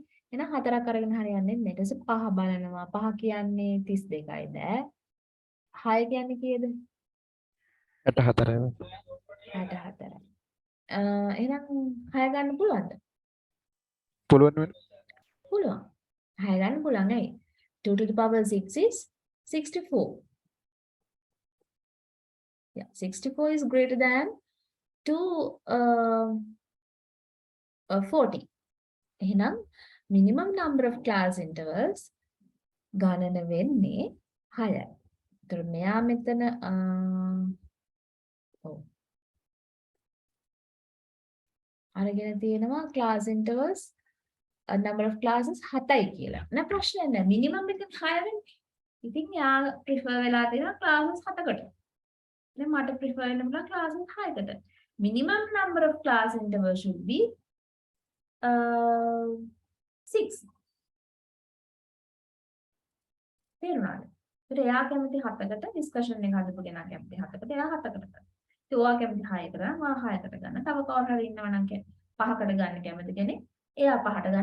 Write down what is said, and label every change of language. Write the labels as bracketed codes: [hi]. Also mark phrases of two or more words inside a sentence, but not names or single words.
[si] එහෙනම් 4ක් අරගෙන හරියන්නේ නැහැ. ඊට පස්සේ 5 බලනවා. 5 කියන්නේ 32යි බෑ. 6 කියන්නේ කීයද? 64යි. 64යි. එහෙනම් 6 ගන්න පුළුවන්ද? පුළුවන් වෙන. පුළුවන්. 6 ගන්න පුළුවන්. ඇයි? [en] 2 to the power 6 is 64. Yeah, 64 is greater than 40. [si] එහෙනම් [en] minimum number of class intervals [si] ගණන වෙන්නේ 6යි. ඒතර මෙයා මෙතන අරගෙන තියෙනවා [en] class intervals number of classes [si] 7යි කියලා. නෑ ප්‍රශ්නයක් නෑ. minimum එක 6 වෙන්නේ. ඉතින් යා prefer වෙලා තියෙනවා classes 7කට. දැන් මට prefer වෙන්න පුළුවන් classes 6කට. [en] minimum number of class intervals should be 6. [si] තේරුණාද? ඒත් එයා කැමති 7කට discussion එක හදපු කෙනා කැමති 7කට එයා 7කට කරනවා. ඉතින් ඔයා කැමති 6කට නම් ඔයා 6කට ගන්න. තව කවුරු හරි ඉන්නවා නම් 5කට ගන්න කැමති කෙනෙක් එයා 5ට ගන්න.